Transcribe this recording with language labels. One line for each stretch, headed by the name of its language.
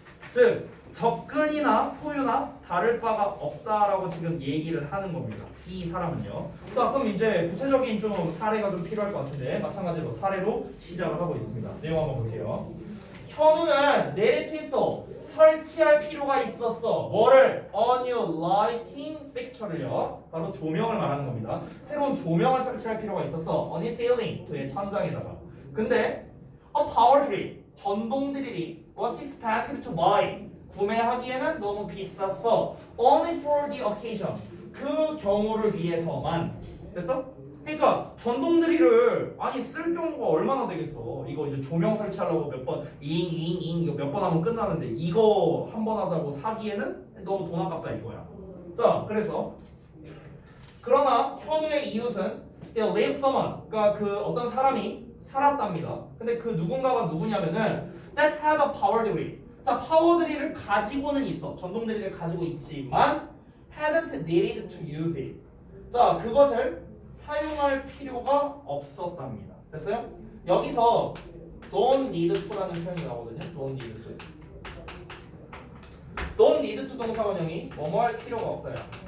Korean: 즉 접근이나 소유나 다를 바가 없다라고 지금 얘기를 하는 겁니다. 이 사람은요. 자, 그럼 이제 구체적인 좀 사례가 좀 필요할 것 같은데 마찬가지로 사례로 시작을 하고 있습니다. 내용 한번 볼게요. 현우는 네일 트위스터 설치할 필요가 있었어. 뭐를?
English: A new lighting fixture를요.
Korean: 바로 조명을 말하는 겁니다. 새로운 조명을 설치할 필요가 있었어.
English: On his ceiling,
Korean: 그의 천장에다가. 근데
English: a power drill,
Korean: 전동 드릴이
English: was expensive to buy.
Korean: 구매하기에는 너무 비쌌어.
English: Only for the occasion.
Korean: 그 경우를 위해서만. 됐어? 그러니까 전동 드릴을 쓸 경우가 얼마나 되겠어. 이거 이제 조명 설치하려고 몇 번 잉잉잉 이거 몇 번 하면 끝나는데 이거 한 번 하자고 사기에는 너무 돈 아깝다 이거야. 자, 그래서 그러나 현우의 이웃은
English: there lives someone,
Korean: 그러니까 그 어떤 사람이 살았답니다. 근데 그 누군가가 누구냐면은
English: that had a power drill.
Korean: 자, 파워 드릴을 가지고는 있어. 전동 드릴을 가지고 있지만
English: hadn't needed to use it.
Korean: 자, 그것을 사용할 필요가 없었답니다. 됐어요? 여기서 don't need to라는 표현이 나오거든요.
English: don't need to.
Korean: don't need to 동사 원형이 뭐뭐 할 필요가 없다야.